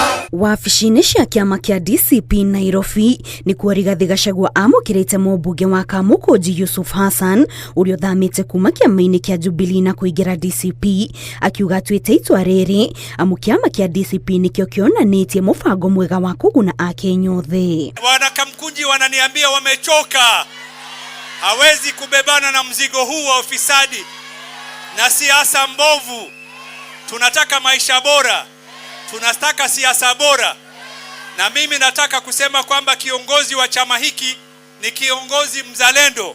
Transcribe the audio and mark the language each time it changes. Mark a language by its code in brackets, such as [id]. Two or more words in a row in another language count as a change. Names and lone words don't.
[ki] Wabici-inĩ cia kĩama kĩa DCP Nairobi nĩ kuo Rigathi Gachagua amũkĩrĩte mũmbunge wa Kamukunji Yusuf Hassan ũrĩa ũthamĩte kuma kĩama-inĩ kĩa Jubilee na kũingĩra DCP, akiuga atuĩte itua rĩrĩ amu kĩama kĩa DCP nĩkĩo kĩonanĩtie mũbango mwega wa kũguna Akenya othe. [sw] Wana Kamukunji wananiambia wamechoka, hawezi kubebana na mzigo huu wa ufisadi na siasa mbovu. Tunataka maisha bora, tunataka siasa bora, na mimi nataka kusema kwamba kiongozi wa chama hiki ni kiongozi mzalendo.